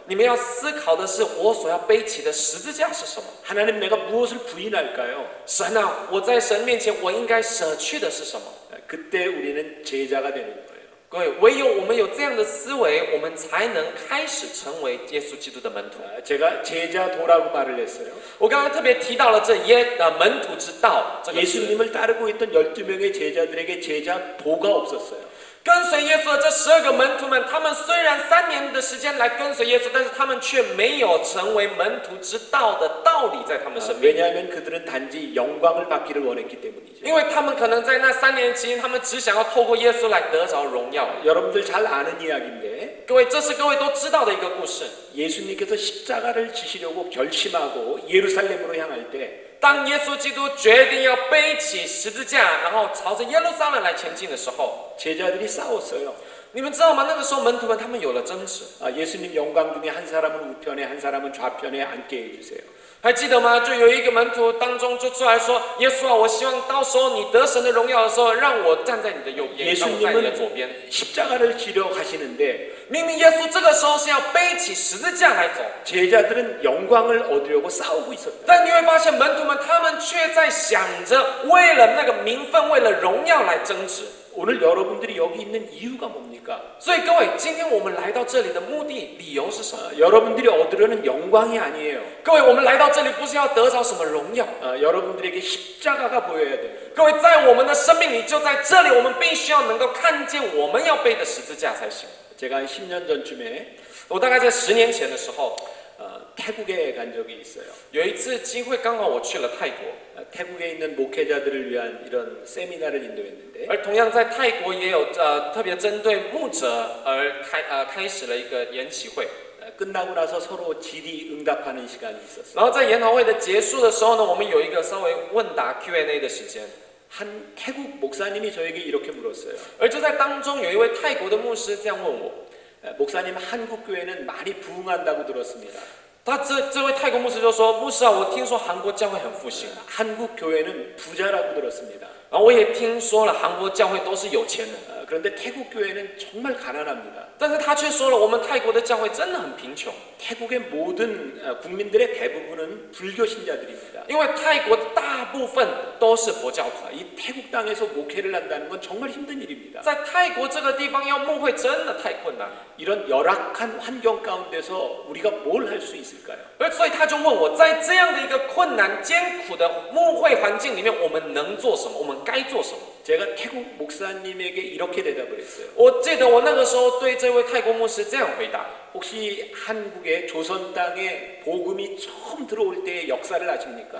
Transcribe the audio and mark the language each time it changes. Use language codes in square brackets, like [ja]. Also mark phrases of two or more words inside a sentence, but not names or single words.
[zh] 你们要思考的是我所要背起的十字架是什么。 [ko] 하나님 내가 무엇을 부인할까요? [zh] 神啊，我在神面前，我应该舍去的是什么？ [ko] 그때 우리는 제자가 되는 거예요. [zh] 各位，唯有我们有这样的思维，我们才能开始成为耶稣基督的门徒。 [ko] 제가 제자도라고 말을 했어요. [zh] 我刚刚特别提到了这门徒之道这个词。 [ko] 예수님을 따르고 있던 12명의 제자들에게 제자도가 없었어요. [zh] 跟随耶稣的这12个门徒们，他们虽然3年的时间来跟随耶稣，但是他们却没有成为门徒之道的道理在他们身边。 [ko] 왜냐하면 그들은 단지 영광을 받기를 원했기 때문이죠. [zh] 因为他们可能在那3年期间，他们只想要透过耶稣来得着荣耀。 [ko] 여러분들 잘 아는 이야기인데 [zh] 各位，这是各位都知道的一个故事。 [ko] 예수님께서 십자가를 지시려고 결심하고 예루살렘으로 향할 때 [zh] 当耶稣基督决定要背起十字架，然后朝着耶路撒冷来前进的时候， [ko] 제자들이 싸웠어요. [zh] 你们知道吗？那个时候门徒们他们有了争执。 [ko] 예수님 영광 중에 한 사람은 우편에 한 사람은 좌편에 앉게 해주세요. [zh] 还记得吗？就有一个门徒当中就出来说：“耶稣啊，我希望到时候你得神的荣耀的时候，让我站在你的右边，让我在你的左边。” [ko] 십자가를 지려 가시는데 [zh] 明明耶稣这个时候是要背起十字架来走， [ko] 제자들은 영광을 얻으려고 싸우고 있었다. [zh] 但你会发现门徒们他们却在想着为了那个名分，为了荣耀来争执。 [ko] 오늘 여러분들이 여기 있는 이유가 뭡니까? [zh] 所以各位，今天我们来到这里的目的、理由是什么？ [ko] 여러분들이 얻으려는 영광이 아니에요. [zh] 各位，我们来到这里不是要得着什么荣耀， [ko] 여러분들에게 십자가가 보여야 돼요. [zh] 各位，在我们的生命里，就在这里，我们必须要能够看见我们要背的十字架才行。 [ko] 제가 한 10년 전쯤에 [zh] 我大概在10年前的时候， [ko] 태국에 간 적이 있어요. [zh] 有一次机会，刚好我去了泰国， [ko] 태국에 있는 목회자들을 위한 이런 세미나를 인도했는데 [zh] 而同样在泰国也有特别针对牧者而开始了一个研习会。 [ko] 끝나고 나서 서로 질의응답하는 시간이 있었어요. [zh] 然后在研讨会的结束的时候呢，我们有一个稍微问答 Q&A 的时间。 [ko] 한 태국 목사님이 저에게 이렇게 물었어요. [zh] 而就在当中有一位泰国的牧师这样问我， [ko] 목사님 한국 교회는 많이 부흥한다고 들었습니다. [zh] 这位泰国牧师就说：“牧师啊，我听说韩国教会很复兴， [ko] 한국 교회는 부자라고 들었습니다. [zh] 然后我也听说了韩国教会都是有钱人。” [ko] 그런데 태국 교회는 정말 가난합니다. [zh] 但是他却说了，我们泰国的教会真的很贫穷， [ko] 태국의 모든 국민들의 대부분은 불교 신자들입니다. [zh] 因为泰国大部分都是佛教徒。 [ko] 이 태국 땅에서 목회를 한다는 건 정말 힘든 일입니다. [zh] 在泰国这个地方要牧会真的太困难， [ko] 이런 열악한 환경 가운데서 우리가 뭘 할 수 있을까요? [zh] 而所以他就问我，在这样的一个困难艰苦的牧会环境里面，我们能做什么？我们该做什么？ [ko] 제가 태국 목사님에게 이렇게 대답을 했어요. [zh] 我记得我那个时候对这位泰国牧师这样回答： [ko] 혹시 한국의 조선 땅에 복음이 처음 들어올 때의 역사를 아십니까?